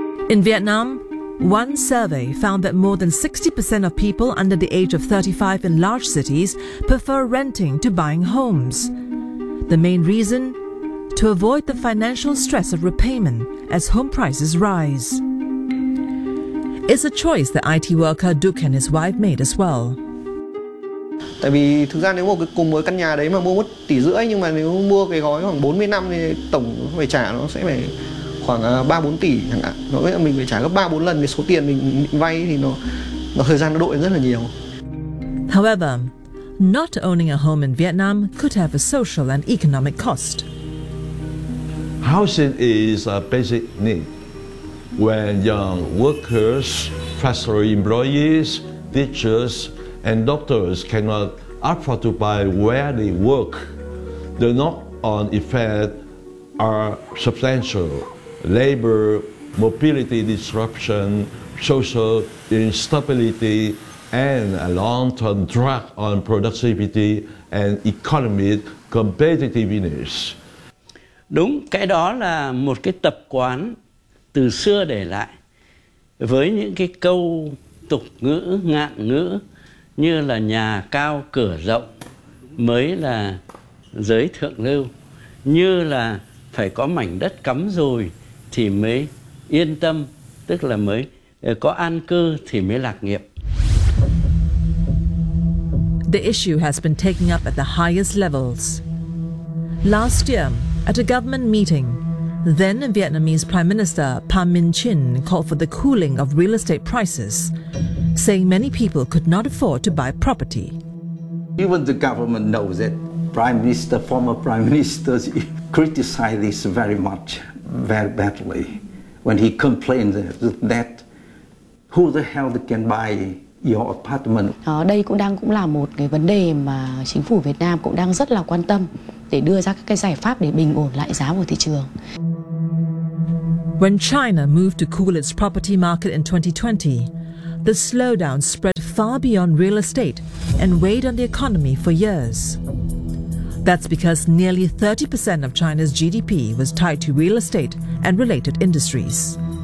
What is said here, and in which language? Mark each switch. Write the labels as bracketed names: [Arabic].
[English] In Vietnam, one survey found that more than 60% of people under the age of 35 in large cities prefer renting to buying homes. The main reason? To avoid the financial stress of repayment as home prices rise. It's a choice that IT worker Duke and his wife made as well. [Vietnamese] Tại vì thực ra nếu mà cùng với căn nhà đấy mà mua mất tỷ rưỡi nhưng mà nếu mua cái gói khoảng 40 năm thì tổng phải trả nó sẽ phải khoảng 3-4 tỷ chẳng hạn. Nói là mình phải trả gấp 3-4 lần cái số tiền mình vay thì nó thời gian nó đội rất là nhiều. [English] However, not owning a home in Vietnam could have a social and economic cost. Housing is a basic need. When young workers, factory employees, teachers, and doctors cannot afford to buy where they work, the knock-on effects are substantial. Labor, mobility disruption, social instability, and a long-term drag on productivity and economic competitiveness. [Vietnamese] Đúng, cái đó là một cái tập quán từ xưa để lại với những cái câu tục ngữ, ngạn ngữ như là nhà cao cửa rộng mới là giới thượng lưu, như là phải có mảnh đất cắm rồi thì mới yên tâm, tức là mới có an cư thì mới lạc nghiệp. [English] The issue has been taken up at the highest levels. Last year, at a government meeting, then Vietnamese Prime Minister Pham Minh Chinh called for the cooling of real estate prices, saying many people could not afford to buy property. Even the government knows it. Prime Minister, former Prime Minister, criticized this very much, very badly, when he complained that who the hell can buy your apartment? [Vietnamese] Đây cũng là một cái vấn đề mà chính phủ Việt Nam cũng đang rất là quan tâm để đưa ra các cái giải pháp để bình ổn lại giá của thị trường. [English] When China moved to cool its property market in 2020, the slowdown spread far beyond real estate and weighed on the economy for years. That's because nearly 30% of China's GDP was tied to real estate and related industries.